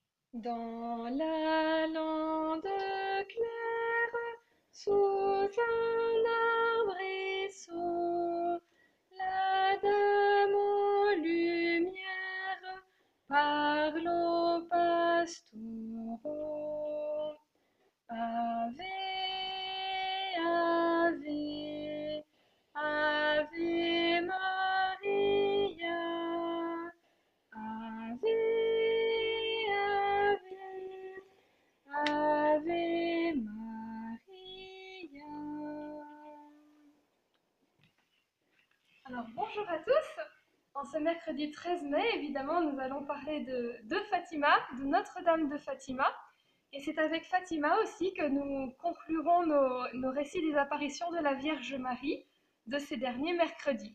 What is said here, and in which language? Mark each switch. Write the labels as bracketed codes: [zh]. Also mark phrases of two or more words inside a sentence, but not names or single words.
[fr] Dans la lande claire, sous un arbrisseau, la dame aux lumières parle aux pastoraux. [la] Ave, ave, ave Maria. Ave, ave, ave Maria. [fr] Alors bonjour à tous. En ce mercredi 13 mai, évidemment, nous allons parler de Fatima, de Notre-Dame de Fatima. Et c'est avec Fatima aussi que nous conclurons nos récits des apparitions de la Vierge Marie de ces derniers mercredis.